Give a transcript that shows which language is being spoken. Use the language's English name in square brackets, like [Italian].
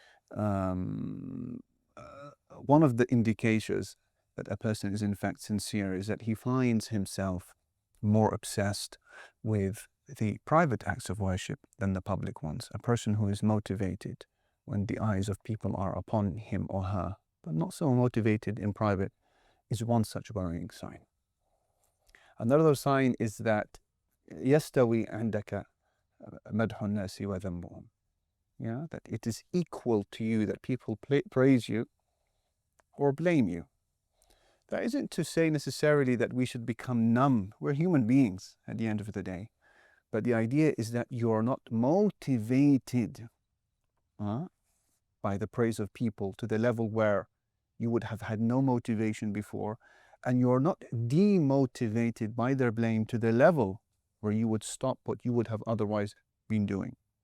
[English] One of the indicators that a person is in fact sincere is that he finds himself more obsessed with the private acts of worship than the public ones. A person who is motivated when the eyes of people are upon him or her, but not so motivated in private, is one such worrying sign. Another sign is that [Arabic] يستوي عندك مدح الناس وذمهم. [English] Yeah, that it is equal to you that people praise you or blame you. That isn't to say necessarily that we should become numb. We're human beings at the end of the day. But the idea is that you're not motivated by the praise of people to the level where you would have had no motivation before, and you're not demotivated by their blame to the level where you would stop what you would have otherwise been doing.